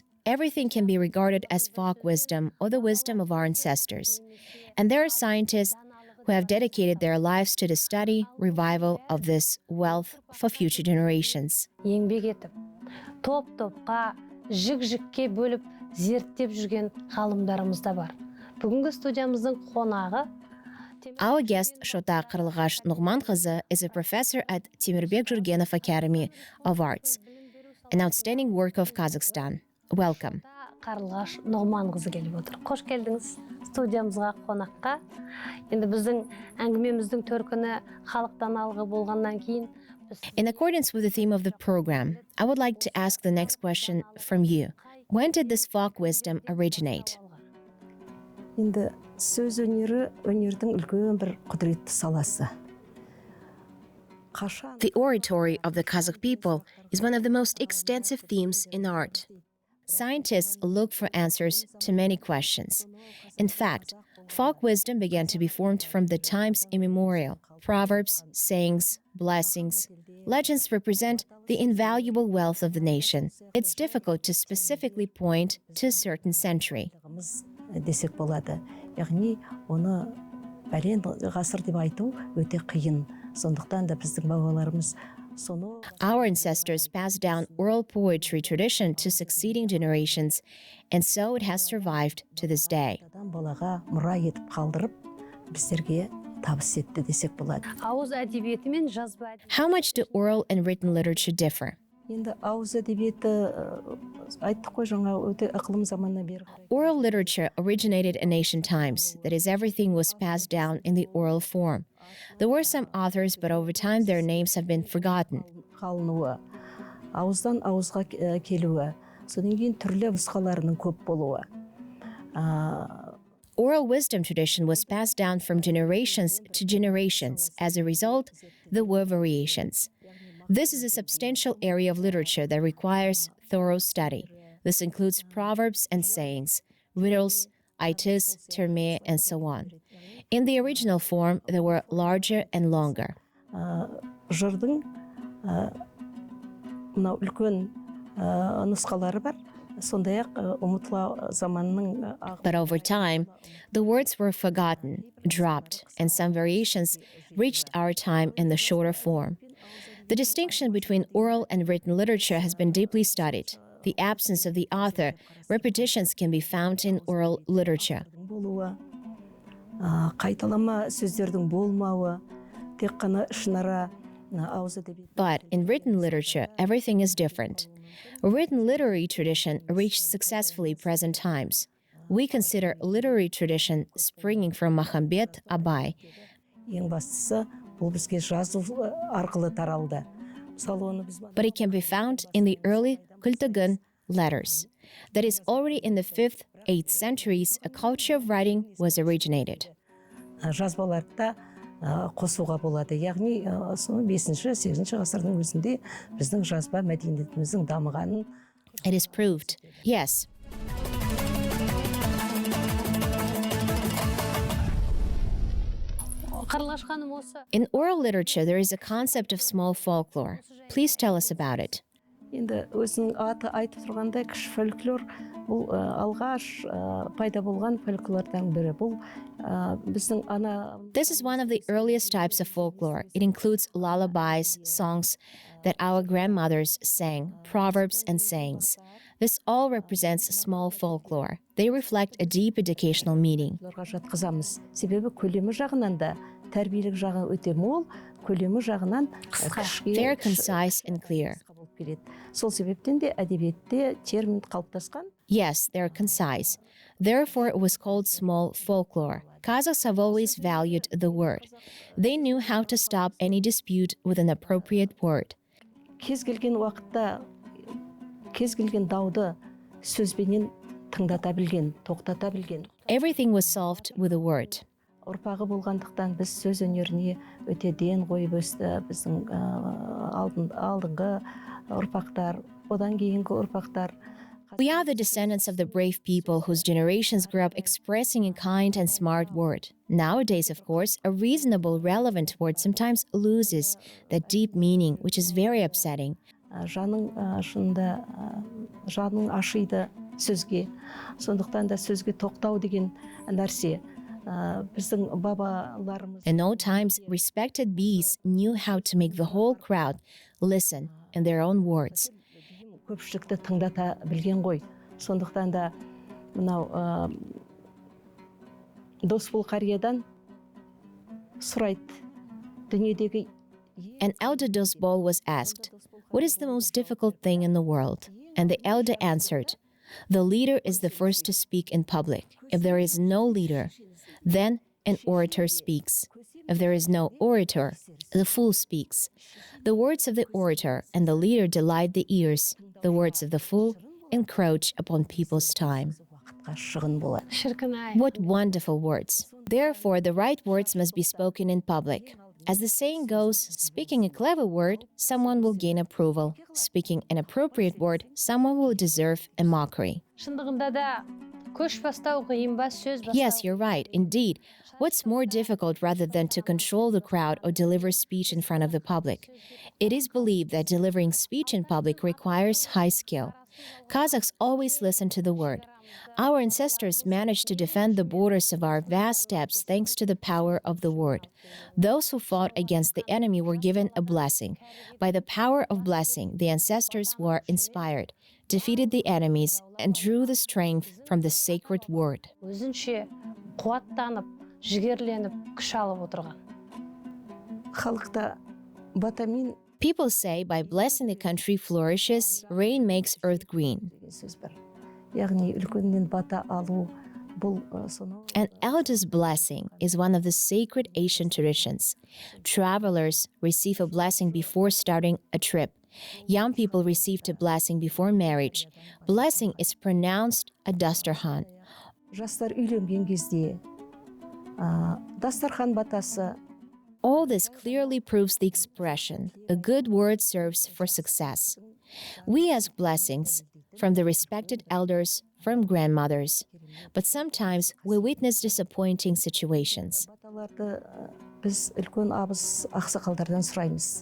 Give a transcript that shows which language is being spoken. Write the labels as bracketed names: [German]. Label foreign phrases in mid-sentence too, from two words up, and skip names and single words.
[English] Everything can be regarded as folk wisdom or the wisdom of our ancestors. And there are scientists who have dedicated their lives to the study, revival of this wealth for future generations. [Kazakh] Еңбек етіп, топ-топқа, жік-жікке бөліп, зерттеп жүрген ғалымдарымыз да бар. Бүгінгі студиямыздың қонағы [English] Our guest, Shota Qırılğaş Nuğmanqızı, is a professor at Temirbek Jurgenov Academy of Arts, an outstanding work of Kazakhstan. Welcome. [Kazakh] Қарлығаш Нұғманқызы келіп отыр. Қош келдіңіз студиямызға, қонаққа. Енді біздің әңгімеміздің төркіні халық даналығы болғаннан кейін [English] In accordance with the theme of the program, I would like to ask the next question from you. When did this folk wisdom originate? [Kazakh] Енді сөз өнері өнердің үлкен бір құдіретті саласы. [English] The oratory of the Kazakh people is one of the most extensive themes in art. Scientists look for answers to many questions. In fact, folk wisdom began to be formed from the times immemorial. Proverbs, sayings, blessings, legends represent the invaluable wealth of the nation. It's difficult to specifically point to a certain century. [Kazakh] Десек болады. Яғни оны бәлен ғасыр деп айту өте қиын. Сондықтан да біздің бабаларымыз соны [English] Our ancestors passed down oral poetry tradition to succeeding generations, and so it has survived to this day. [Kazakh] адам балаға мұра етіп қалдырып, біздерге табыс етті десек болады. ауыз әдебиеті мен жазба әдебиеті. [English] How much do oral and written literature differ? [Kazakh] Енді ауыз әдебиеті айттық қой жаңа өте ықылым заманнан бері. [English] Oral literature originated in ancient times, that is, everything was passed down in the oral form. There were some authors, but over time their names have been forgotten. [Kazakh] Қалынуы, ауыздан ауызға келуі, содан кейін түрлі нұсқаларының көп болуы. [English] Oral wisdom tradition was passed down from generations to generations. As a result, there were variations. This is a substantial area of literature that requires thorough study. This includes proverbs and sayings, riddles, itis, terme, and so on. In the original form, they were larger and longer. [Kazakh] Жырдың мынау үлкен нұсқалары бар. Сондай-ақ ұмытыла заманның [English] But over time, the words were forgotten, dropped, and some variations reached our time in the shorter form. The distinction between oral and written literature has been deeply studied. The absence of the author, repetitions can be found in oral literature. [Kazakh] болуы, қайталама сөздердің болмауы, тек қана ішінара ауыз әдебиеті. [English] But in written literature, everything is different. Written literary tradition reached successfully present times. We consider literary tradition springing from Махамбет Абай. [Kazakh] Ең бастысы, бұл бізге жазу арқылы таралды. Мысалы оны біз [English] But it can be found in the early Kultagun letters. That is, already in the 5th, 8th centuries, a culture of writing was originated. [Kazakh] жазбаларда қосуға болады. Яғни соны 5-ші, 8-ші ғасырдың өзінде біздің жазба мәдениетіміздің дамығанын [English] It is proved. Yes. [Kazakh] Қарлығаш ханым осы. [English] In oral literature, there is a concept of small folklore. Please tell us about it. [Kazakh] енді өзінің аты айтып тұрғандай кіші фольклор бұл алғаш пайда болған фольклордан бірі. Бұл біздің ана [English] This is one of the earliest types of folklore. It includes lullabies, songs that our grandmothers sang, proverbs, and sayings. This all represents small folklore. They reflect a deep educational meaning. [Kazakh] жатқызамыз. Себебі көлемі жағынан да тәрбиелік жағы өте мол, көлемі жағынан кішіге [English] They're concise and clear. [Kazakh] болып келеді. Сол себептен де әдебиетте термин қалыптасқан. [English] Yes, they're concise. Therefore, it was called small folklore. Kazakhs have always valued the word. They knew how to stop any dispute with an appropriate word. [Kazakh] Кез келген уақытта кез келген дауды сөзбенен тыңдата білген, тоқтата білген. [English] Everything was solved with a word. [Kazakh] Ұрпағы болғандықтан біз сөз өнеріне өте ден қойып өсті. Біздің алдыңғы ұрпақтар, одан кейінгі ұрпақтар. [English] We are the descendants of the brave people whose generations grew up expressing a kind and smart word. Nowadays, of course, a reasonable, relevant word sometimes loses that deep meaning, which is very upsetting. [Kazakh] Жаның шынында жаның ашиды сөзге. Сондықтан да сөзге тоқтау деген нәрсе. Біздің бабаларымыз [English] In old times, respected bees knew how to make the whole crowd listen in their own words. [Kazakh] көпшілікті тыңдата білген ғой. Сондықтан да мынау досбол қариядан сұрайды. Дүниедегі [English] An elder Dosbol was asked, "What is the most difficult thing in the world?" And the elder answered, The leader is the first to speak in public. If there is no leader, then an orator speaks. If there is no orator, the fool speaks. The words of the orator and the leader delight the ears. The words of the fool encroach upon people's time. [Kazakh] Шіркін-ай. [English] What wonderful words. Therefore, the right words must be spoken in public. As the saying goes, speaking a clever word, someone will gain approval. Speaking an appropriate word, someone will deserve a mockery. [Kazakh] Шындығында да көш бастау қиын ба, сөз бастау. [English] Yes, you're right. Indeed. What's more difficult rather than to control the crowd or deliver speech in front of the public? It is believed that delivering speech in public requires high skill. Kazakhs always listen to the word. Our ancestors managed to defend the borders of our vast steppes thanks to the power of the word. Those who fought against the enemy were given a blessing. By the power of blessing, the ancestors were inspired, defeated the enemies, and drew the strength from the sacred word. [Kazakh] Өзінше қуаттанып, жігерленіп, күш алып отырған. Халықта батамин [English] People say by blessing the country flourishes, rain makes earth green. [Kazakh] деген сөз бар. Яғни үлкеннен бата алу бұл сонау [English] An elder's blessing is one of the sacred Asian traditions. Travelers receive a blessing before starting a trip. Young people received a blessing before marriage. Blessing is pronounced a Dastur. [Kazakh] жастар үйленген кезде дастархан батасы [English] All this clearly proves the expression, a good word serves for success. We ask blessings from the respected elders, from grandmothers, but sometimes we witness disappointing situations. [Kazakh] баталарды біз үлкен абыз ақсақалдардан сұраймыз.